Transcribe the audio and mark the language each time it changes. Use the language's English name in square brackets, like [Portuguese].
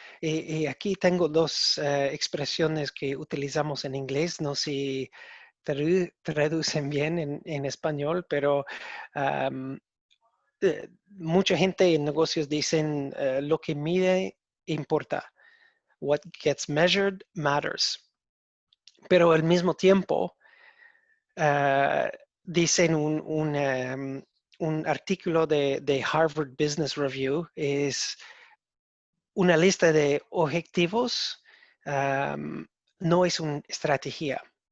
[Spanish] Y aquí tengo dos expresiones que utilizamos en inglés, no sé si traducen bien en español, pero mucha gente en negocios dicen lo que mide importa. [English] What gets measured matters. [Spanish] Pero al mismo tiempo, dicen un artículo de Harvard Business Review, es una lista de objetivos, no es una estrategia.